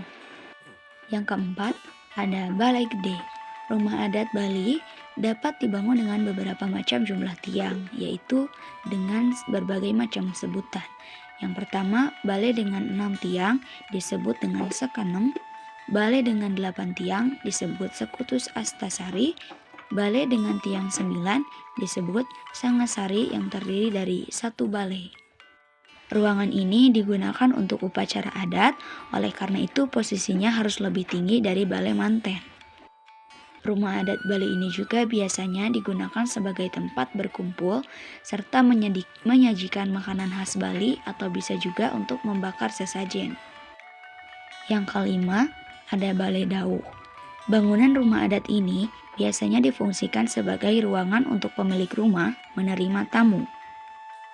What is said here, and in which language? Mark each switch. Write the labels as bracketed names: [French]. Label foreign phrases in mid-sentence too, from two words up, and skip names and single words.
[Indonesian] Yang keempat, ada Balai Gede. Rumah adat Bali dapat dibangun dengan beberapa macam jumlah tiang, yaitu dengan berbagai macam sebutan. Yang pertama, balai dengan 6 tiang disebut dengan sekanem, balai dengan 8 tiang disebut sekutus astasari, balai dengan tiang 9 disebut sangasari yang terdiri dari 1 balai. Ruangan ini digunakan untuk upacara adat, oleh karena itu posisinya harus lebih tinggi dari balai manten. Rumah adat Bali ini juga biasanya digunakan sebagai tempat berkumpul serta menyajikan makanan khas Bali atau bisa juga untuk membakar sesajen. Yang kelima, ada Balai Dau. Bangunan rumah adat ini biasanya difungsikan sebagai ruangan untuk pemilik rumah menerima tamu.